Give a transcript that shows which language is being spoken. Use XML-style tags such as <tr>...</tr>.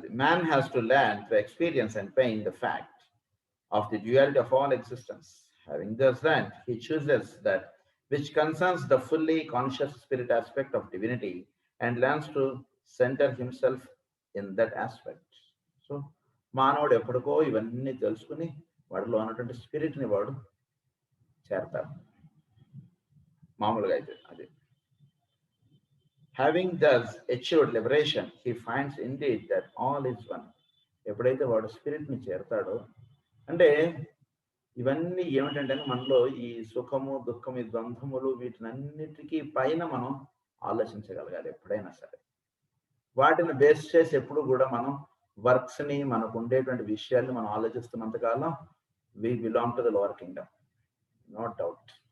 <en>Man has to learn to experience and pain the fact of the duality of all existence. Having thus learned, he chooses that which concerns the fully conscious spirit aspect of divinity and learns to center himself in that aspect.</en> <te>So, మానవుడు ఎప్పటికో ఇవన్నీ తెలుసుకుని వాడిలో ఉన్నటువంటి స్పిరిట్ని వాడు చేరతాడు మామూలుగా అయితే.</te> <en>అది having thus achieved liberation, he finds indeed that all is one.</en> <te>ఎప్పుడైతే వాడు స్పిరిట్ని చేరతాడో అంటే ఇవన్నీ ఏమిటంటే మనలో ఈ సుఖము దుఃఖము ఈ ద్వంద్వములు వీటినన్నిటికీ పైన మనం ఆలోచించగలగాలి ఎప్పుడైనా సరే. వాటిని బేస్ చేసి ఎప్పుడు కూడా మనం వర్క్స్ ని, మనకు ఉండేటువంటి విషయాల్ని మనం ఆలోచిస్తున్నంత కాలం</te> <en>We belong to the lower kingdom, no doubt.</en>